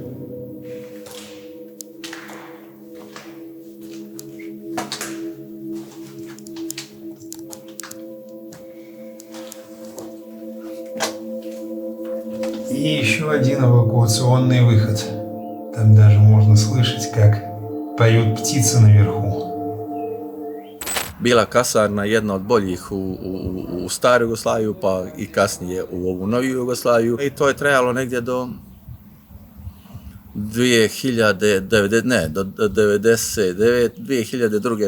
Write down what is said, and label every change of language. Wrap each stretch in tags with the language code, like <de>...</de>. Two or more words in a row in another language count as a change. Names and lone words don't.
<ru>И еще один эвакуационный выход. Там даже можно слышать, как поют птицы наверху.</ru> <sr>Bila kasarna jedna od boljih u staru Jugoslaviju, pa i kasnije u ovu noviju Jugoslaviju. I to je trajalo negdje do 2002.</sr>